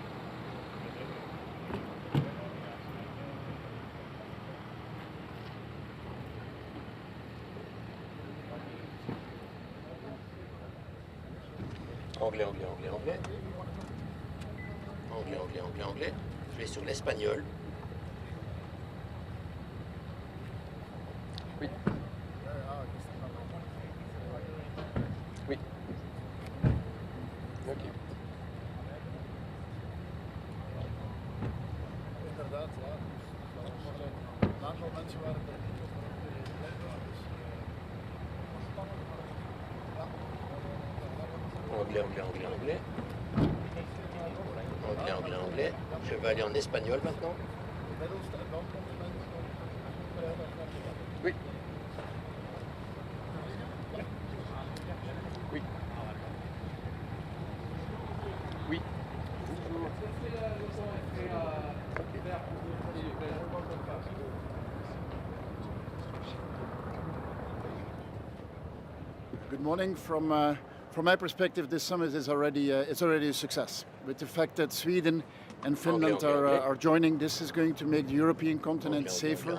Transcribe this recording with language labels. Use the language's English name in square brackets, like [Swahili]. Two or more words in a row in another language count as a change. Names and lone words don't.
[French] Anglais, anglais, anglais, anglais. Anglais, anglais, anglais, anglais. Je vais sur l'espagnol. Oui. Oui. Ok. [Dutch] Inderdaad, ja. Een aantal mensen waren er niet over [French] Anglais, anglais, anglais, anglais. Anglais, anglais, anglais. Je vais aller en espagnol maintenant. Oui. Oui. Oui. [English] Good morning. From my perspective, this summit is already a success. With the fact that Sweden and Finland are joining, this is going to make the European continent safer.